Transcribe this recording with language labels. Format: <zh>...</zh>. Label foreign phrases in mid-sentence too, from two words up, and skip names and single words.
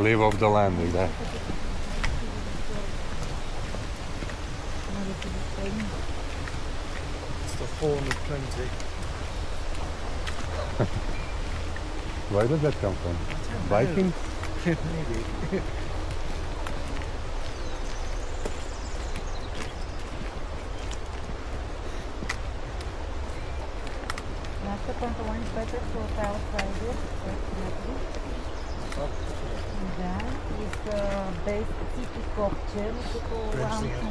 <en>live off the land, exactly. It's the horn of plenty. Where did that come from? Vikings? Maybe.</en> <bg>Нашите панталони Петър са от Outsider, да, и са без ципи копче, но като лампом.</bg>